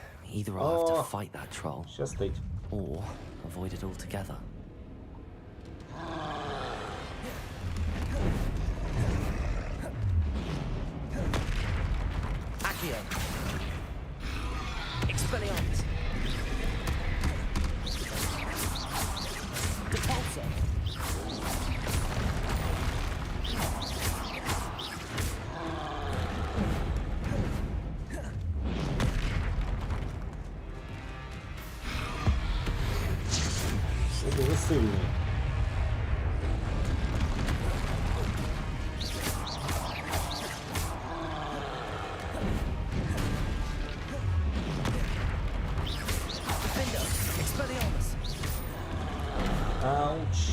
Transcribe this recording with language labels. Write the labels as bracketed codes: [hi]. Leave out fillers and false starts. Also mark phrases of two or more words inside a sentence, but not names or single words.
[en] Either I'll have to Oh. fight that troll, [uk] Щастить. [en] or avoid it altogether. [la] Accio. Expelliarmus. Depulso. [uk] Це дуже сильний. [la] Defender. Expelliarmus. [uk] Ауч.